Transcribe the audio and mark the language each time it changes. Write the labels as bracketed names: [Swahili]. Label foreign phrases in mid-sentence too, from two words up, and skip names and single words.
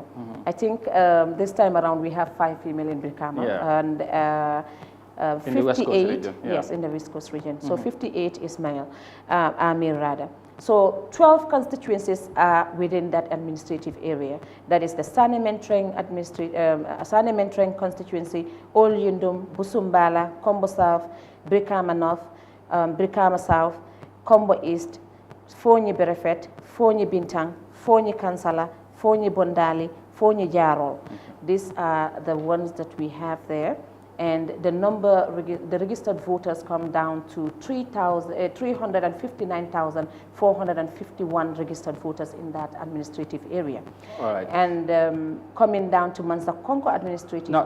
[English] I think this time around we have 5 female in Bilkama. And 58, in the West Coast region. Yes, in the West Coast region. So 58 is male, male rather. So 12 constituencies are within that administrative area. That is the Sane Mentreng constituency, Ol Yundum, Busumbala, Kombo South, Brikama North, Brikama South, Kombo East, Fonyi Berefet, Fonyi Bintang, Fonyi Kansala, Fonyi Bondali, Fonyi Jarol. These are the ones that we have there. And the the registered voters come down to 359,451 registered voters in that administrative area. All right. And coming down to Mansakonko administrative area.